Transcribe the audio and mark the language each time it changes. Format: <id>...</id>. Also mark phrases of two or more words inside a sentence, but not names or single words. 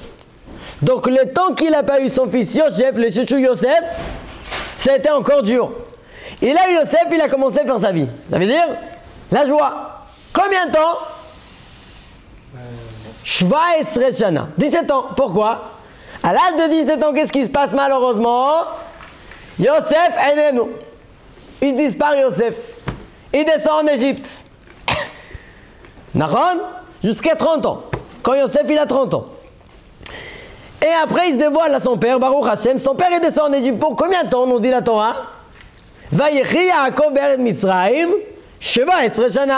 <fr>Donc le temps qu'il n'a pas eu son fils Yosef, le chouchou Yosef, c'était encore dur. Et là, Yosef, il a commencé à faire sa vie. Ça veut dire la joie. Combien de temps? 17 shana. 17 ans. Pourquoi? À l'âge de 17 ans, qu'est-ce qui se passe malheureusement?</fr> <he>יוסף איננו.</he> <fr>Il disparaît Yosef. Il descend en Égypte. Nahon? Jusqu'à 30 ans. Quand Yosef il a 30 ans. Et après il se dévoile à son père,</fr> <he>ברוך השם.</he> <fr>Son père il descend en Égypte. Pour combien de temps nous dit la Torah?</fr> <he>ויחי יעקב בארץ מצרים 17 שנה.</he>